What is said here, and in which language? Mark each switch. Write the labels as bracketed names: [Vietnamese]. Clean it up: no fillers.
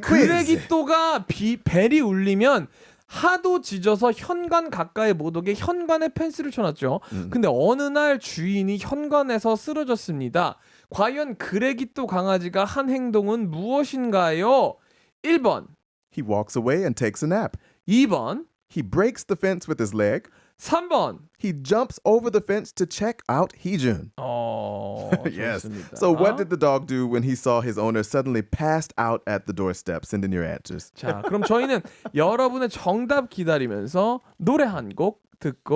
[Korean] 그레기또가 벨이 울리면 하도 짖어서 현관 가까이 못 오게 현관에 펜스를 쳐놨죠. 근데 어느 날 주인이 현관에서 쓰러졌습니다. 과연 그레기또 강아지가 한 행동은 무엇인가요? 1번, [English] He walks away and takes a nap. [Korean] 2번, [English] He breaks the fence with his leg. [Korean] 3번. [English] He jumps over the fence to check out Heejun. Yes. [Korean] 좋습니다. [English] So what did the dog do when he saw his owner suddenly passed out at the doorstep? Send in your answers. [Korean] 자, 그럼 저희는 여러분의 정답 기다리면서 노래 한 곡 듣고